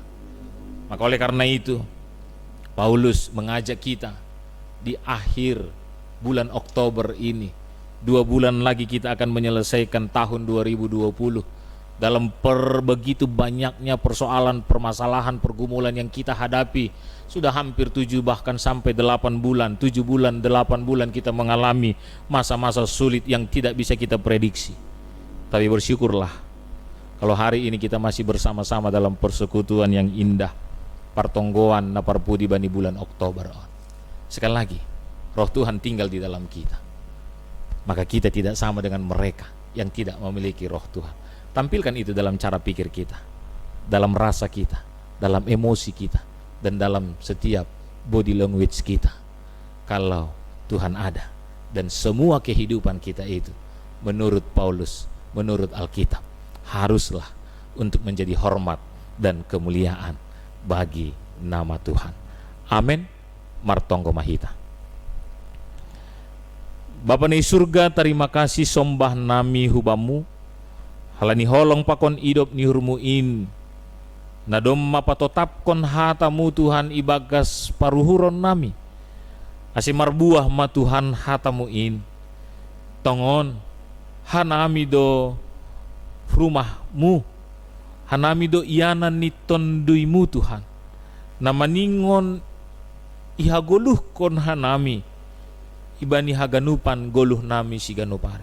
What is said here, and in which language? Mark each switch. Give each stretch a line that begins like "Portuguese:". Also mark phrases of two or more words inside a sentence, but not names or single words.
Indonesian: Maka oleh karena itu Paulus mengajak kita di akhir bulan Oktober ini, 2 bulan lagi kita akan menyelesaikan tahun 2020 dalam begitu banyaknya persoalan, permasalahan, pergumulan yang kita hadapi. Sudah hampir 7 bahkan sampai 8 bulan, 7 bulan, 8 bulan kita mengalami masa-masa sulit yang tidak bisa kita prediksi. Tapi bersyukurlah kalau hari ini kita masih bersama-sama dalam persekutuan yang indah,
Batak Simalungun: partonggoan naparpudi bani bulan Oktober.
Indonesian: Sekali lagi, roh Tuhan tinggal di dalam kita. Maka kita tidak sama dengan mereka yang tidak memiliki roh Tuhan. Tampilkan itu dalam cara pikir kita, dalam rasa kita, dalam emosi kita, dan dalam setiap
English: body language
Indonesian: kita. Kalau Tuhan ada, dan semua kehidupan kita itu, menurut Paulus, menurut Alkitab, haruslah untuk menjadi hormat dan kemuliaan bagi nama Tuhan. Amin.
Batak Simalungun: Martonggo Mahita. Bapa ni surga,
Indonesian: terima kasih
Batak Simalungun: sombah nami hubamu, halani holong pakon idop ni hurmuin, nadom mapatotapkon hatamu Tuhan ibagas paruhuron nami, asimar buah ma Tuhan hatamuin, tongon hanami do rumahmu, hanami do iyanan ni tonduimu Tuhan, namaningon ihagoluh kon hanami, ibani haganupan goluh nami si ganupare.